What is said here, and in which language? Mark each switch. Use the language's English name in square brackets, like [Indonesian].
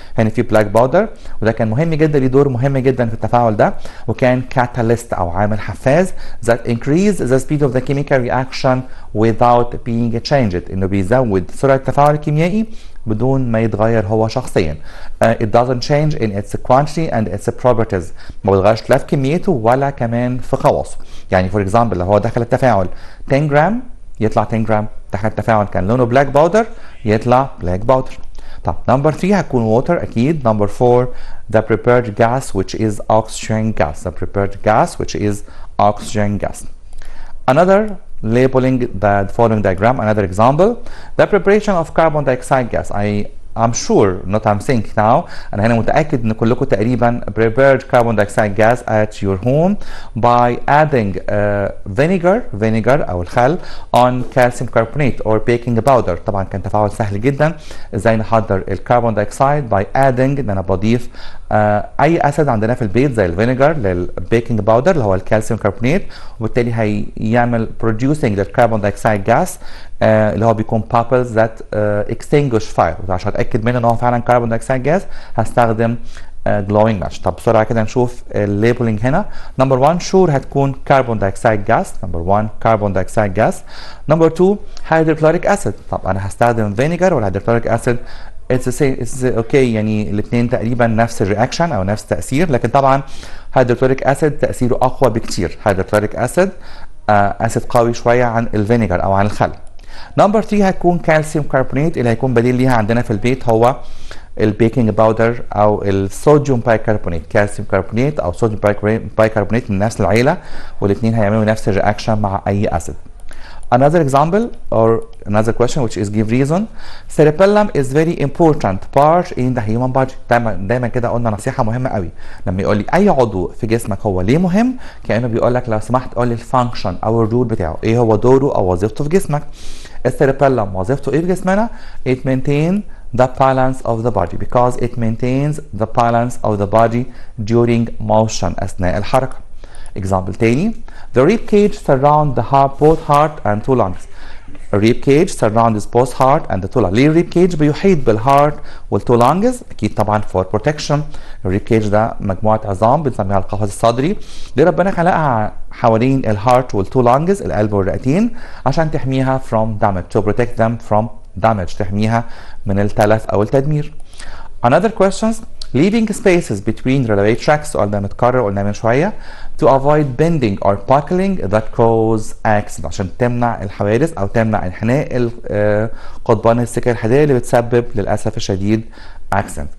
[Arabic] هنا في black powder وده كان مهم جدا، ليه دور مهم جدا في التفاعل ده، وكان catalyst او عامل حفاز [English] that increase the speed of the chemical reaction without being changed، [Arabic] انه بيزود سرعه التفاعل الكيميائي بدون ما يتغير هو شخصيا. [English] It doesn't change in its quantity and its properties. [Arabic] ما بيتغيرش لا في كميته ولا كمان في خواصه. يعني [English] for example [Arabic] لو هو دخل التفاعل 10 جرام يطلع 10 جرام، دخل التفاعل كان لونه بلاك باودر يطلع بلاك باودر. طب نمبر 3 هتكون ووتر اكيد. [English] Number 4 the prepared gas which is oxygen gas. the prepared gas which is oxygen gas. Another labeling the following diagram, another example, the preparation of carbon dioxide gas. I'm sure, not I'm saying now, [Arabic] أنا هنا متأكد إن كلكم تقريبا [English] prepared carbon dioxide gas at your home by adding vinegar [Arabic] أو الخل [English] on calcium carbonate or baking powder. [Arabic] طبعا كان تفاعل سهل جدا إزاي نحضر الكربون دايوكسيد by adding إن أنا بضيف أي أسيد عندنا في البيت زي الفينيجر للبيكنج باودر اللي هو الكالسيوم كربونات، وبالتالي هيعمل producing للكربون دايوكسيد جاس اللي هو بيكون [English] bubbles that extinguish fire. [Arabic] وعشان اتاكد منه ان هو فعلا كربون دايوكسيد جاز هستخدم glowing match. طب بسرعه كده نشوف الليبلنج هنا. نمبر 1 شور هتكون كربون دايوكسيد جاز. نمبر 1 كربون دايوكسيد جاز. نمبر 2 هيدروكلوريك اسيد. طب انا هستخدم فينيجر ولا هيدروكلوريك اسيد؟ اتس اوكي يعني الاثنين تقريبا نفس الرياكشن او نفس التاثير، لكن طبعا هيدروكلوريك اسيد تاثيره اقوى بكتير. هيدروكلوريك اسيد اسيد قوي شويه عن الفينيجر او عن الخل. نمبر 3 هتكون كالسيوم كربونات اللي هيكون بديل ليها عندنا في البيت هو البيكنج باودر او الصوديوم بايكربونات. كالسيوم كربونات او صوديوم بايكربونات من نفس العيله، والاثنين هيعملوا نفس الرياكشن مع اي اسيد. [English] Another example or another question which is give reason. Cerebellum is very important part in the human body. [Arabic] دايما كده قلنا نصيحة مهمة قوي لما يقول لي أي عضو في جسمك هو ليه مهم، كأنه بيقول لك لو سمحت قول لي الفانكشن أو الرول بتاعه، إيه هو دوره أو وظيفته في جسمك. [English] السيربيلم وظيفته إيه في جسمنا؟ It maintains the balance of the body because it maintains the balance of the body during motion [Arabic] أثناء الحركة. [English] Example تاني. The rib cage surround the heart, both heart and two lungs. A rib cage surrounds both heart and the two lungs. [Arabic] ليه الريب كيج بيحيط بالهارت والتو لانجز؟ [English] أكيد طبعا for protection. [Arabic] الريب كيج ده مجموعة عظام بنسميها القفص الصدري، دي ربنا خلقها حوالين الهارت والتو لانجز القلب والرئتين عشان تحميها from damage, [English] to protect them from damage، [Arabic] تحميها من التلف أو التدمير. [English] Another questions. [Arabic] leaving spaces between railway tracks سؤال ده متكرر قلنا من شوية [English] to avoid bending or buckling that cause accident [Arabic] عشان تمنع الحوادث أو تمنع انحناء قضبان السكة الحديدية اللي بتسبب للأسف الشديد accident.